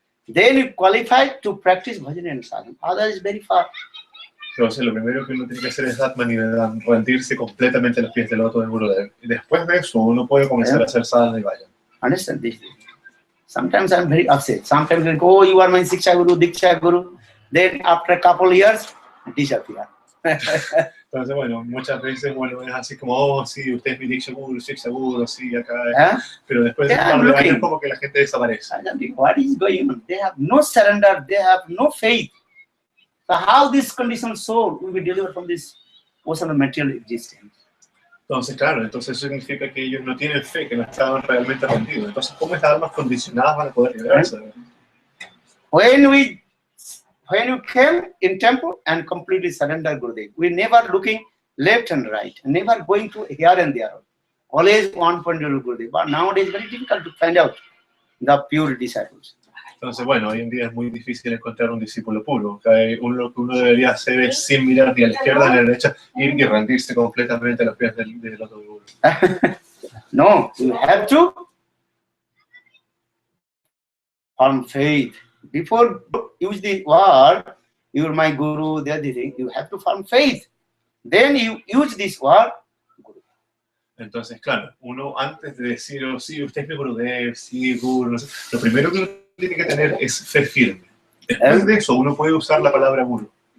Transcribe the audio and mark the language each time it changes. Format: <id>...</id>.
<en>Then you qualify to practice bhajan and sadhana. Other is very far.</en> <es>Entonces, lo primero que uno tiene que hacer es Atma Nivedan, rendirse completamente a los pies del loto del Gurudeva. Y después de eso, uno puede comenzar a hacer sadhana y vayan.</es> <en>Understand this? Sometimes I'm very upset. Sometimes I go, oh, you are my Diksha Guru. Then after a couple of years, disappear.</en> <es>Entonces, bueno, muchas veces, bueno, es así como, oh, sí, usted es mi Diksha Guru, sí, acá. Pero después de un par de años, como que la gente desaparece.</es> <en>What is going on? They have no surrender, they have no faith. So how this conditioned soul will be delivered from this ocean of material existence?</en> <es>Entonces, claro, entonces eso significa que ellos no tienen fe, que no estaban realmente rendidos. Entonces, ¿cómo estas almas condicionadas van a poder liberarse?</es> <en>When you came in temple and completely surrender Gurudeva, we never looking left and right, never going to here and there. Always one point to Gurudeva. But nowadays it's very difficult to find out the pure disciples.</en> <es>Entonces, bueno, hoy en día es muy difícil encontrar un discípulo puro. Lo que uno debería hacer es, sin mirar ni a la izquierda ni a la derecha, ir y rendirse completamente a los pies del otro guru.</es> <en>No, you have to form faith. Before you use the word, you are my guru, the other thing, you have to form faith. Then you use this word, guru.</en> <es>Entonces, claro, uno antes de decir, oh, sí, usted es mi Gurudeva, sí, Guru, no sé, lo primero que uno tiene que tener es fe firme. Después de eso, uno puede usar la palabra Guru.</es>